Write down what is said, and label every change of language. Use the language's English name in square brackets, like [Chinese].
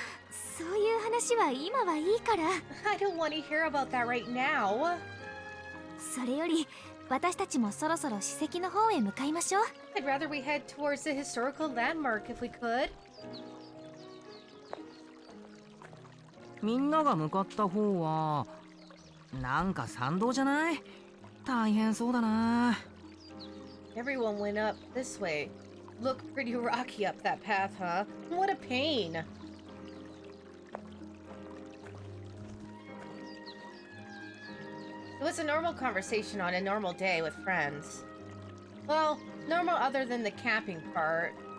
[Japanese] そういう話は今はいいから。 [English] I don't want to hear about that right now. [Japanese] それより私たちもそろそろ史跡の方へ向かいましょう。 [English] I'd rather we head towards the historical landmark if we could. [Japanese] みんなが向かった方はなんか山道じゃない？大変そうだな。 [English] Everyone went up this way. Looked pretty rocky up that path, huh? What a pain. It was a normal conversation on a normal day with friends. Well, normal other than the camping part.